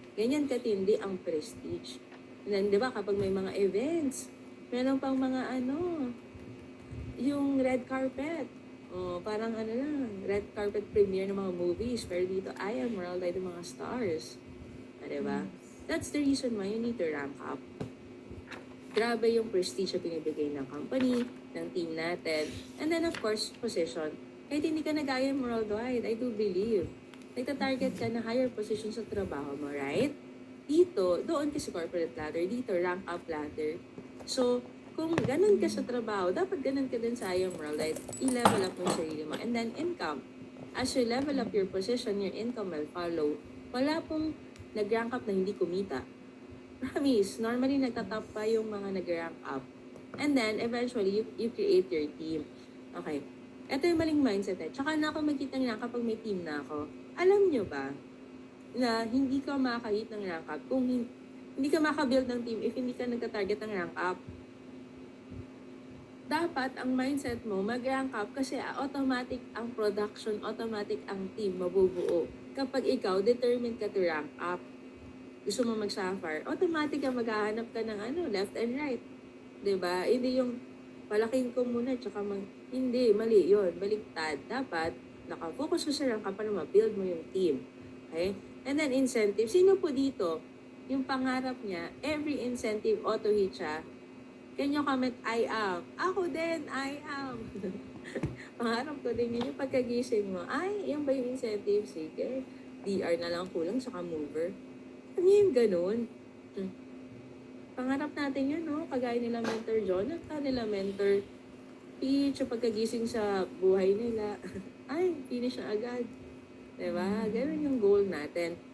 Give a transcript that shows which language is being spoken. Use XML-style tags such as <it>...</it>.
<tl>Ganyan katindi ang prestige. And then, di ba, kapag may mga events, meron pang mga yung red carpet. Parang lang, red carpet premiere ng mga movies. Pero dito, I am worldwide ng mga stars. Di ba?</tl> <en>That's the reason why you need to rank up.</en> <tl>Grabe yung prestige na pinibigay ng company, ng team natin.</tl> <en>And then, of course, position.</en> <tl>Kahit hindi ka nag-IM Worldwide,</tl> <en>I do believe.</en> <tl>Nagta-target ka na higher position sa trabaho mo, right? Dito, doon ka sa corporate ladder. Dito, rank up ladder. So, kung ganun ka sa trabaho, dapat ganun ka din sa IM Worldwide. I-level up mo yung sarili mo.</tl> <en>And then, income. As you level up your position, your income will follow.</en> <tl>Wala pong nag-rank up na hindi kumita. Promise, normally nagtatop pa yung mga nag-rank up.</tl> <en>And then, eventually, you create your team.</en> <tl>Okay. Ito yung maling mindset eh. Tsaka na ako magkita ng rank up pag may team na ako. Alam nyo ba na hindi ka makakahit ng rank up kung hindi ka makabuild ng team if hindi ka nagtatarget ng rank up? Dapat ang mindset mo mag-rank up kasi automatic ang production, automatic ang team mabubuo. Kapag ikaw determined ka to rank up, gusto mo mag-suffer, automatic ka maghahanap ka ng left and right. 'Di ba? Hindi yung palaking ko muna tsaka hindi, mali yun. Baliktad. Dapat nakafocus ka sa rank up para ma-build mo yung team. Okay? And then incentive. Sino po dito? Yung pangarap niya, every incentive auto-hit siya</tl> <en>Can you comment, I am?</en> <tl>Ako din,</tl> <en>I am.</en> <tl>Pangarap ko din yun yung pagkagising mo. Ay, yan ba yung incentive? Sige. DR na lang kulang, saka mover. Ano yung ganun? Pangarap natin yun, no? Kagaya nila Mentor Jonathan, nila Mentor Peach, yung pagkagising sa buhay nila. Ay, finish na agad. Diba? Ganun yung goal natin.</tl>